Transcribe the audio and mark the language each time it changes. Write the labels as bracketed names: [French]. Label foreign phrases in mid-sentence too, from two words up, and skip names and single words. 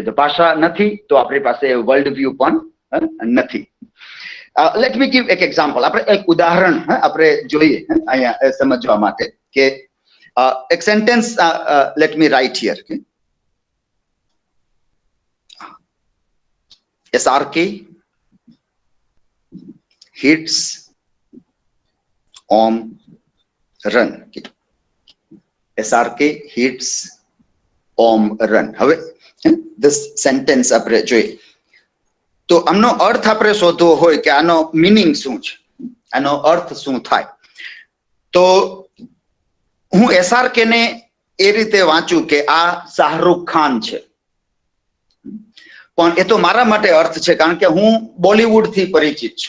[Gujarati] તો ભાષા નથી તો આપણી પાસે [English] world view [Gujarati] પણ નથી. [English] let me give એક example. [Gujarati] આપણે એક ઉદાહરણ આપણે જોઈએ અહીંયા સમજવા માટે કે એક સેન્ટેન્સ [English] let me write here. SRK hits Om run. SRK hits Om run. [Gujarati] હવે [English] this sentence [Gujarati] આપણે જોઈએ તો આનો અર્થ આપણે શોધવો હોય કે આનો મીનિંગ શું છે, આનો અર્થ શું થાય, તો હું SRK ને એ રીતે વાંચું કે આ શાહરૂખ ખાન છે. પણ એ તો મારા માટે અર્થ છે કારણ કે હું બોલિવૂડ થી પરિચિત છું.